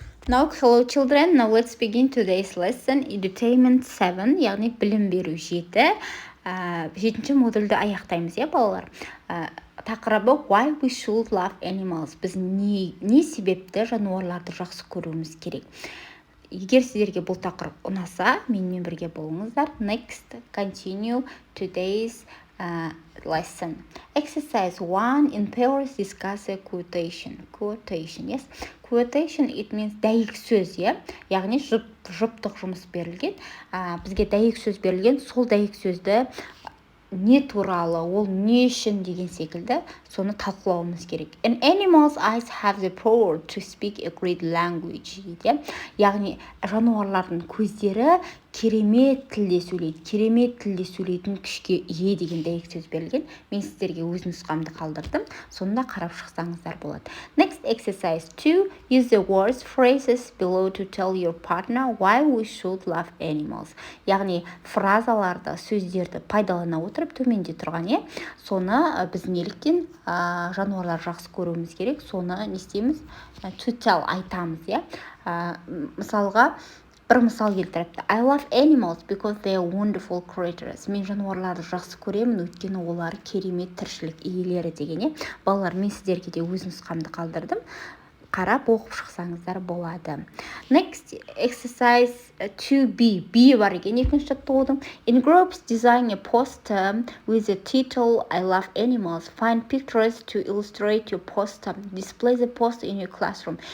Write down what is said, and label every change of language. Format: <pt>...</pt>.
<en>Now, hello children, now let's begin today's lesson, Edutainment 7,</en> <kk>яғни білім беру 7. Жетінші модульді аяқтаймыз, балалар. Тақырыбы</kk> <en>Why we should love animals.</en> <kk>Біз не себепті жануарларды жақсы көруіміз керек. Егер сіздерге бұл тақырып ұнаса, менімен бірге болыңыздар.</kk> <en>Next, continue today's lesson. Exercise 1 in pairs discuss a quotation. Quotation, yes. Quotation, it means</en> <kk>дәйек сөз, яғни жұптық жұмыс берілген. Бізге дәйек сөз берілген, сол дәйек сөзді не туралы, ол не үшін деген секілді, соны талқылауымыз керек.</kk> <en>And animals' eyes have the power to speak a great language.</en> <kk>Яғни жануарлардың көздері керемет тілде сөйлейтін күшке ие деген дәйек сөз берілген. Мен сіздерге өз нұсқамды қалдырдым. Сонда қарап шықсаңыздар болады.</kk> <en>Next exercise 2. Use the words, phrases below to tell your partner why we should love animals.</en> <kk>Яғни фразаларды, сөздерді пайдалана отырып төменде тұрған, соны біз неліктен жануарлар жақсы көруіміз керек, соны не істейміз?</kk> <en>To tell</en> <kk>айтамыз, мысалға бір мысал келтіріпті.</kk> <en>I love animals because they are wonderful creatures.</en> <kk>Мен жануарларды жақсы көремін, өйткені олар керемет тіршілік иелері деген. Балалар, мен сіздерге де өз нұсқамды қалдырдым. Қарап оқып шықсаңыздар болады.</kk> <en>Next exercise 2B.</en> <kk>B бар екен екінші жаттығудың.</kk> <en>In groups, design a poster with the title I love animals. Find pictures to illustrate your poster. Display the poster in your classroom.</en>